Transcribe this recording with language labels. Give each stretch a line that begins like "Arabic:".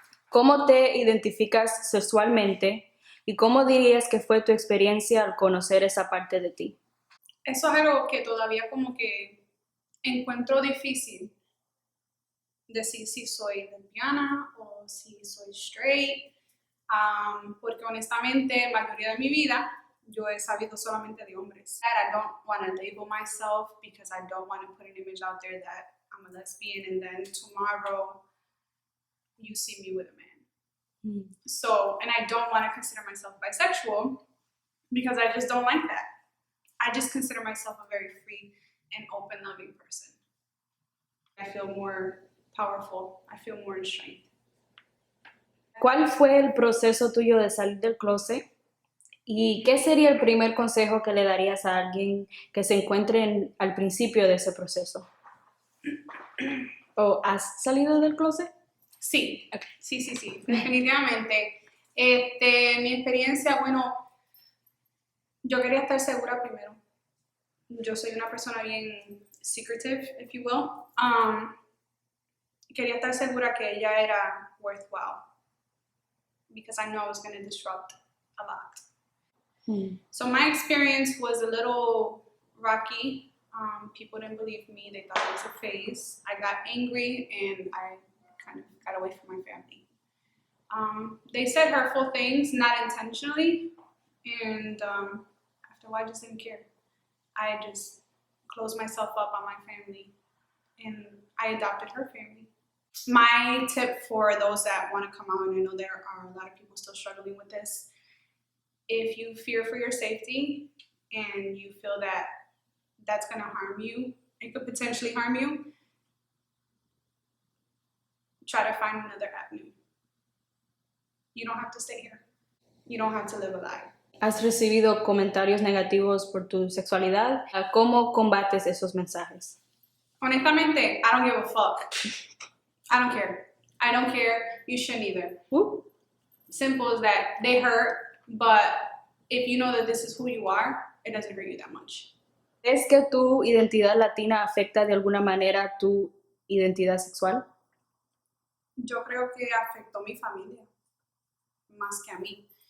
Spanish: ¿Cómo te identificas sexualmente y cómo dirías que fue tu experiencia al conocer esa parte de ti? Eso es algo que todavía como que encuentro difícil decir si soy lesbiana o si soy straight, porque honestamente la mayoría de mi vida yo he sabido solamente de hombres.
English: I don't want to label myself because I don't want to put an image out there that I'm a lesbian and then tomorrow you see me with a man. So, and I don't want to consider myself bisexual because I just don't like that. I just consider myself a very free and open, loving person. I feel more powerful. I feel more in strength.
Spanish: ¿Cuál fue el proceso tuyo de salir del closet? ¿Y qué sería el primer consejo que le darías a alguien que se encuentre al principio de ese proceso? ¿O has salido del closet? Sí, okay. Sí, definitivamente. Mi experiencia, bueno, yo quería estar segura primero. Yo soy una persona bien
English: secretive, if you will.
Spanish: Quería estar segura que ella era
English: worthwhile because I know I was going to disrupt a lot. So my experience was a little rocky. People didn't believe me. They thought it was a phase. I got angry and I kind of got away from my family. They said hurtful things, not intentionally, and after a while I just didn't care. I just closed myself up on my family and I adopted her family. My tip for those that want to come out, and I know there are a lot of people still struggling with this, if you fear for your safety and you feel that that's going to harm you, it could potentially harm you, try to find another avenue. You don't have to stay here. You don't have to live a lie.
Spanish: ¿Has recibido comentarios negativos por tu sexualidad? ¿Cómo combates esos mensajes? Honestamente,
English: I don't give a fuck. I don't care. I don't care. You shouldn't either. Simple as that. They hurt, but if you know that this is who you are, it doesn't hurt you that much.
Spanish: ¿Crees que tu identidad latina afecta de alguna manera tu identidad sexual? Yo creo que afectó mi familia más que a mí.